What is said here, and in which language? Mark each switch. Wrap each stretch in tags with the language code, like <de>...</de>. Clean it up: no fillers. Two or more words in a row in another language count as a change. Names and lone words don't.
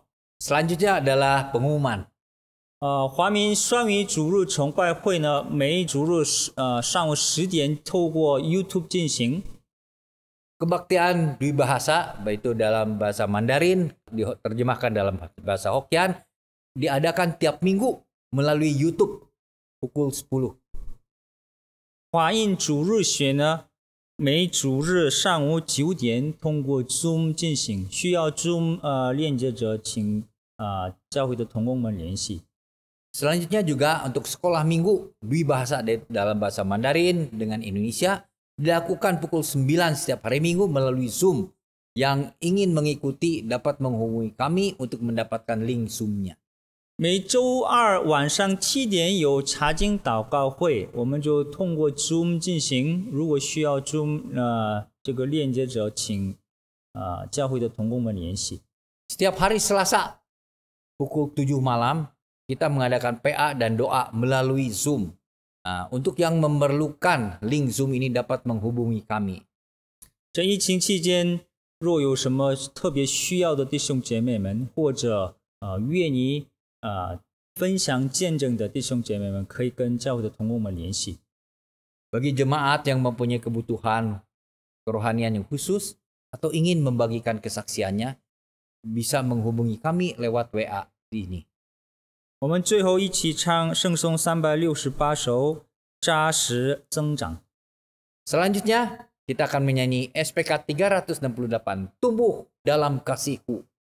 <id>Selanjutnya adalah pengumuman.</id> <zh>华民双语主日崇拜会呢，每主日上午10点透过 YouTube 进行。</zh> <id>Kebaktian dwi bahasa, baik itu dalam bahasa Mandarin, diterjemahkan dalam bahasa Hokkien, diadakan tiap minggu melalui YouTube pukul 10.</id> <zh>华印主日学呢，每主日上午9点通过 Zoom 进行，需要 Zoom 链接者，请教会的同工们联系。</zh> <id>Selanjutnya juga untuk sekolah minggu dwi bahasa dalam bahasa Mandarin dengan Indonesia dilakukan pukul 9 setiap hari minggu melalui Zoom. Yang ingin mengikuti dapat menghubungi kami untuk mendapatkan link Zoom-nya.</id> <zh>每周二晚上7点有查经祷告会，我们就通过 Zoom 进行。如果需要 Zoom 这个链接者，请教会的同工们联系。</zh> <id>Setiap hari Selasa pukul 7 malam kita mengadakan PA dan doa melalui Zoom. Untuk yang memerlukan link Zoom ini dapat menghubungi kami.</id> <zh>这疫情期间，若有什么特别需要的弟兄姐妹们，或者愿意分享见证的弟兄姐妹们，可以跟教会的同工们联系。</zh> <id>Bagi jemaat yang mempunyai kebutuhan kerohanian yang khusus atau ingin membagikan kesaksiannya, bisa menghubungi kami lewat WA ini.</id> <zh>我们最后一起唱圣颂368首，扎实增长。</zh> <id>Selanjutnya kita akan menyanyi SPK 368, Tumbuh dalam Kasih-Ku.</id>